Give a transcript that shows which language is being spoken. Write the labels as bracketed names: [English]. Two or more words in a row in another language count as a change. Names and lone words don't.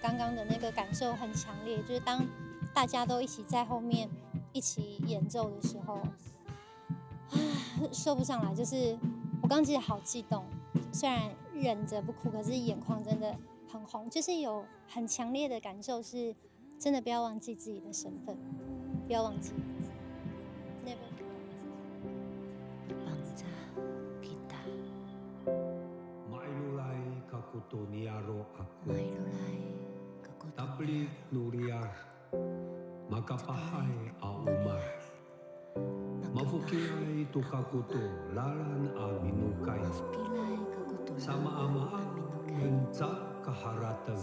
[Chinese] 刚刚的那个感受很强烈，就是当大家都一起在后面一起演奏的时候，说不上来，就是我刚记得好激动，虽然忍着不哭，可是眼眶真的很红，就是有很强烈的感受，是真的不要忘记自己的身份，不要忘记。 [Amis] Tablik Nuriar Makapahay Aumar Mafukiay Tukakuto Lalan Aminukay Sama Amaan Menca Kaharatan